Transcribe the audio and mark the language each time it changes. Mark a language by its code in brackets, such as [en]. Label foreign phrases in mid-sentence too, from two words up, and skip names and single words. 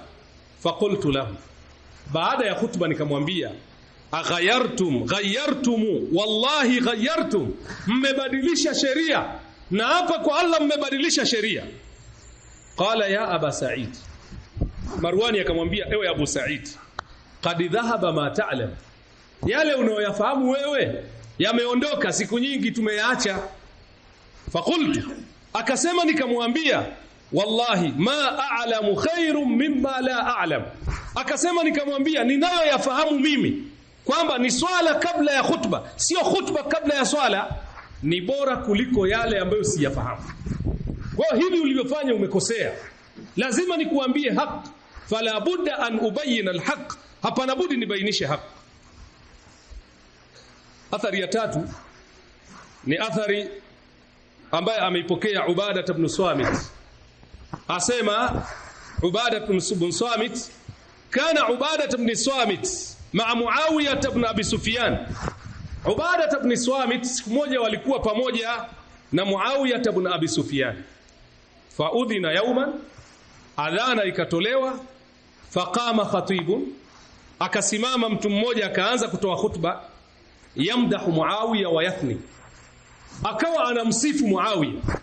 [ar] Faqultu lahu, [sw] baada ya khutba nikamwambia, [ar] aghayartum wallahi ghayartum, [sw] mmebadilisha sheria, na hapa kwa Allah mmebadilisha sheria. [ar] Qala ya Aba Sa'id, [sw] Marwani akamwambia, ewe Abu Sa'id, [ar] qad dhahaba ma ta'lam, [sw] yale unayoyafahamu wewe yameondoka, siku nyingi tumeyaacha. Faqultu, akasema nikamwambia, [ar] wallahi ma a'lamu khairun mimma la a'lam, [sw] akasema nikamwambia, ninayoyafahamu mimi kwamba ni swala kabla ya khutba, sio khutba kabla ya swala, ni bora kuliko yale ambayo siyafahamu. Kwa hivi ulivyofanya umekosea, lazima nikuambie haki. [ar] Fala budda an ubayyin alhaq, [sw] hapana budi nibainishe haki. Athari ya tatu ni athari ambaye ameipokea Ubadah ibn Samit. Asema Ubadah ibn Samit, [ar] kana Ubadah ibn Samit ma'a Muawiyah ibn Abi Sufyan. [sw] Ubadah ibn Samit siku moja walikuwa pamoja na Muawiyah ibn Abi Sufyan. [ar] Faudhina yawman, [sw] adhana ikatolewa. [ar] Faqama khatibun, [sw] akasimama mtu mmoja akaanza kutoa khutba. [ar] Yamdahu Muawiyah wa yathni, [sw] akawa anamsifu Muawiyah.